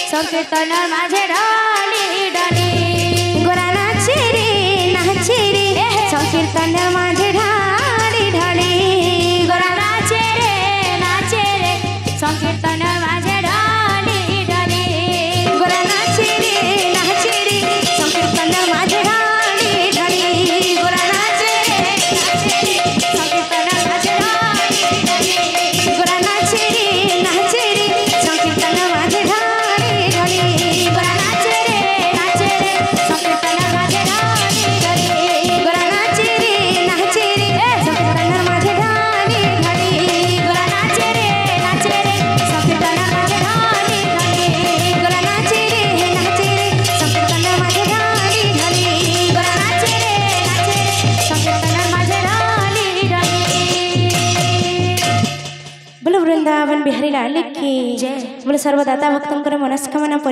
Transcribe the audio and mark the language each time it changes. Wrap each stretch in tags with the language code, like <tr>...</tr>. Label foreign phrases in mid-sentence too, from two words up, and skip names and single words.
<bn>সংকীর্তন মাঝে ঢলি ঢলি গোরা নাচে রে সংকীর্তন মাঝে ঢলি ঢলি গোরা নাচে রে সংকীর্তন মাঝে ঢলি ঢলি গোরা নাচে রে সংকীর্তন মাঝে ঢলি ঢলি গোরা নাচে রে সংকীর্তন মাঝে ঢলি ঢলি গোরা নাচে রে সংকীর্তন মাঝে ঢলি ঢলি গোরা নাচে রে সংকীর্তন মাঝে ঢলি ঢলি গোরা নাচে রে সংকীর্তন মাঝে ঢলি ঢলি গোরা নাচে রে সংকীর্তন মাঝে ঢলি ঢলি গোরা নাচে রে সংকীর্তন মাঝে ঢলি ঢলি গোরা নাচে রে সংকীর্তন মাঝে ঢলি ঢলি।</bn> <hi>बोलो वृंदावन बिहारी लाल की जय। बोलो सर्वदाता भक्तों मनस्कामना</hi>